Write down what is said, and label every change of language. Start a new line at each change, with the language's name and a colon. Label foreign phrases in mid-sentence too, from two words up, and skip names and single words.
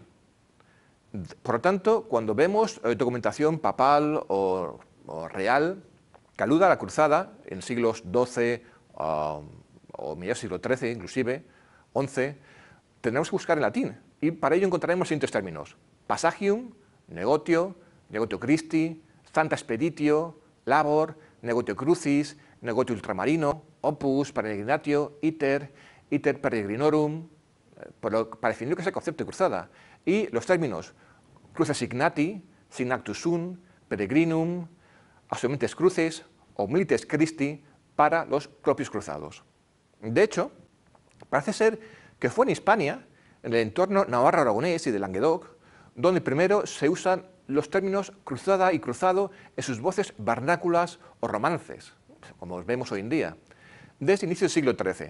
Spanish: Por lo tanto, cuando vemos documentación papal o real que aluda a la cruzada en siglos XII o mediados del siglo XIII, inclusive, XI, tendremos que buscar en latín, y para ello encontraremos los siguientes términos:
Latin: passagium, negotio, negotio Christi, Santa Expeditio, labor, negotio crucis, negotio ultramarino, opus, peregrinatio, iter peregrinorum,
Spanish: para definir lo que es el concepto de cruzada, y los términos
Latin: cruces signati, signactus sum, peregrinum, absolventes cruces
Spanish: o
Latin: milites Christi
Spanish: para los propios cruzados. De hecho, parece ser que fue en Hispania, en el entorno navarro-aragonés y de Languedoc, donde primero se usan los términos cruzada y cruzado en sus voces vernáculas o romances, como vemos hoy en día, desde el inicio del siglo XIII.